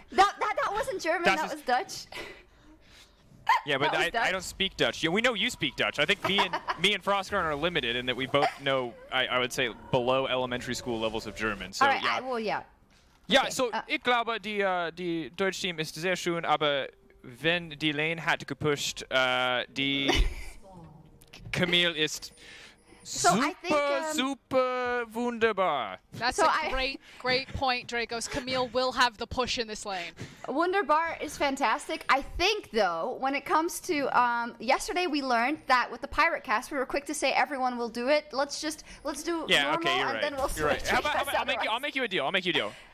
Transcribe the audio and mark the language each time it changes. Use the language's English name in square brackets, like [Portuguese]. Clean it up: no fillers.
[English] That wasn't German, that was Dutch. Yeah, but I don't speak Dutch. Yeah, we know you speak Dutch. I think me and Frostgren are limited in that we both know, I would say, below elementary school levels of German. So, Alright, yeah. well, yeah. [German] Ja, so, ich glaube, die deutsche Team ist sehr schön, aber wenn die Lane hat gepusht, die Camille ist super wunderbar. [English] That's a great point, Dracos. Camille will have the push in this lane. Wunderbar is fantastic. I think, though, when it comes to yesterday, we learned that with the pirate cast, we were quick to say everyone will do it. Let's do normal, okay, you're and right. then we'll You're switch. right. I'll make you a deal.